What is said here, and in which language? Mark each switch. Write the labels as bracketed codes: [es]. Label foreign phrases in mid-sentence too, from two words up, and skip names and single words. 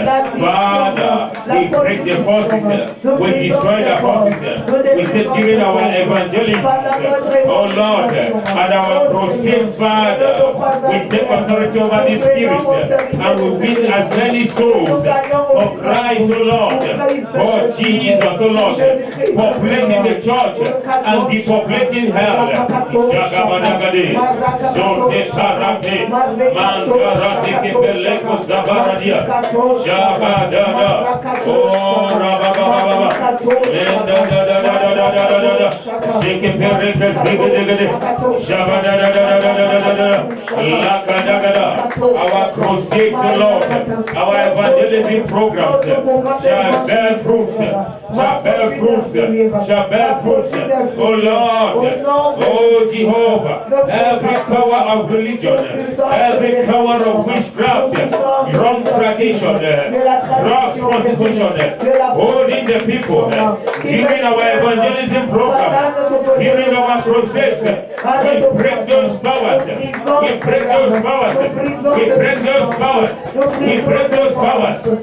[en] Father, we break the forces, we destroy the forces, we say during our evangelism, oh Lord, and our crusade, Father, we take authority over the spirit, and we win as many souls of Christ, oh Lord, for Jesus, oh Lord, populating the church and depopulating hell. Jagabanagade, Zote Karate, Mangarate Kepeleko Zabaradia, Jabadada, Oh Rabababa, Shikepereka Zigade, Jabadada, Lakadagada, our crusades, oh Lord, our evangelism programs shall bear fruits, shall bear fruits, shall bear fruits, oh Lord, oh Jehovah, every power of religion, every power of witchcraft, wrong tradition, drugs, prostitution, holding the people, during our evangelism program, during our crusades, we break those powers, we break those powers, we break those powers, we break those powers.